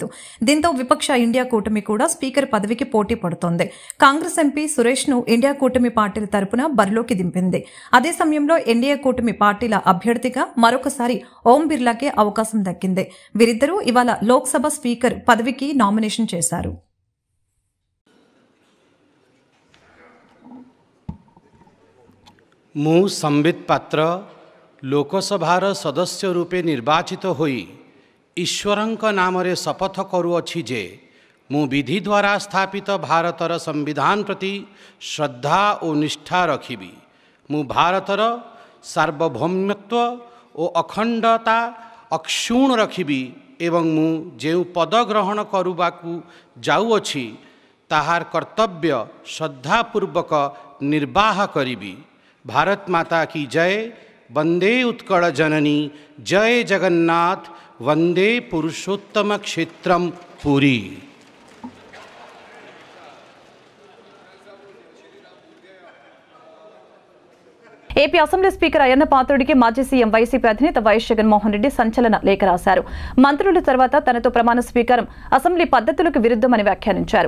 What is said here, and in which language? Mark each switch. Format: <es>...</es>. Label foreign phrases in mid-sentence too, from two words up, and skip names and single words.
<te>దీంతో విపక్ష ఇండియా కూటమి కూడా స్పీకర్ పదవికి పోటీ పడుతోంది. కాంగ్రెస్ ఎంపీ సురేష్ ను ఇండియా కూటమి పార్టీల తరపున బరిలోకి దింపింది. అదే సమయంలో ఎన్డీఏ కూటమి పార్టీల అభ్యర్థిగా మరొకసారి ఓం బిర్లాకే అవకాశం దక్కింది. వీరిద్దరూ ఇవాళ లోక్సభ స్పీకర్ పదవికి నామినేషన్ చేశారు.</te> <or>ମୁଁ ସମ୍ବିତ ପାତ୍ର ଲୋକସଭାର ସଦସ୍ୟ ରୂପେ ନିର୍ବାଚିତ ହୋଇ ଈଶ୍ୱରଙ୍କ ନାମରେ ଶପଥ କରୁଅଛି ଯେ ମୁଁ ବିଧି ଦ୍ୱାରା ସ୍ଥାପିତ ଭାରତର ସମ୍ବିଧାନ ପ୍ରତି ଶ୍ରଦ୍ଧା ଓ ନିଷ୍ଠା ରଖିବି। ମୁଁ ଭାରତର ସାର୍ବଭୌମତ୍ୱ ଓ ଅଖଣ୍ଡତା ଅକ୍ଷୁଣ୍ଣ ରଖିବି ଏବଂ ମୁଁ ଯେଉଁ ପଦ ଗ୍ରହଣ କରିବାକୁ ଯାଉଅଛି ତାହାର କର୍ତ୍ତବ୍ୟ ଶ୍ରଦ୍ଧାପୂର୍ବକ ନିର୍ବାହ କରିବି।</or> <hi>भारत माता की जय। वंदे उत्कल जननी। जय जगन्नाथ। वंदे पुरुषोत्तम क्षेत्रम पुरी।</hi> <te>ఏపీ అసెంబ్లీ స్పీకర్ అయ్యన్న పాత్రుడికి మాజీ సీఎం వైసీపీ అధినేత వైఎస్ జగన్మోహన్ రెడ్డి సంచలన లేఖ రాశారు. మంత్రుల తర్వాత తనతో ప్రమాణ స్వీకారం అసెంబ్లీ పద్ధతులకు విరుద్ధమని వ్యాఖ్యానించారు.</te>